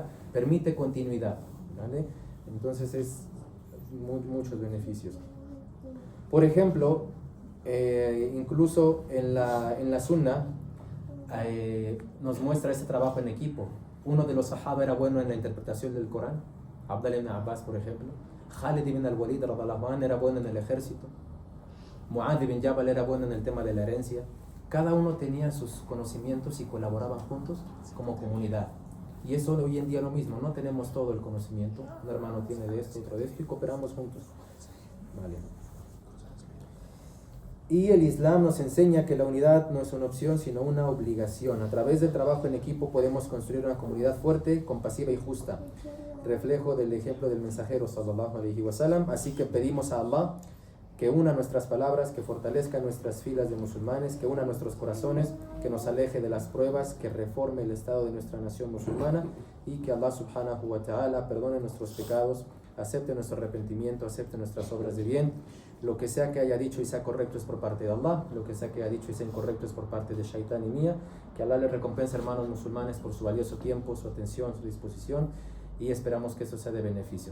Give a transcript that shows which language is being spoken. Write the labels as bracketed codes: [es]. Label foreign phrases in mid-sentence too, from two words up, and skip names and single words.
[es] Permite continuidad, ¿vale? Entonces es muchos beneficios. Por ejemplo, incluso en la Sunna nos muestra ese trabajo en equipo. Uno de los sahaba era bueno en la interpretación del Corán, Abdullah ibn Abbas, por ejemplo. Khalid ibn al-Walid [ar] رضي الله عنه [es] era bueno en el ejército. Mu'adh ibn Jabal era bueno en el tema de la herencia. Cada uno tenía sus conocimientos y colaboraban juntos como comunidad. Y eso hoy en día lo mismo, no tenemos todo el conocimiento. Un hermano tiene de esto, otro de esto, y cooperamos juntos. Vale. Y el Islam nos enseña que la unidad no es una opción, sino una obligación. A través del trabajo en equipo podemos construir una comunidad fuerte, compasiva y justa, reflejo del ejemplo del mensajero [ar] صلى الله عليه وسلم. [es] Así que pedimos a Allah que una nuestras palabras, que fortalezca nuestras filas de musulmanes, que una nuestros corazones, que nos aleje de las pruebas, que reforme el estado de nuestra nación musulmana y que [ar] الله سبحانه وتعالى [es] perdone nuestros pecados, acepte nuestro arrepentimiento, acepte nuestras obras de bien. Lo que sea que haya dicho y sea correcto es por parte de Allah, lo que sea que haya dicho y sea incorrecto es por parte de Shaitán y mía. Que Allah les recompense, hermanos musulmanes, por su valioso tiempo, su atención, su disposición, y esperamos que eso sea de beneficio.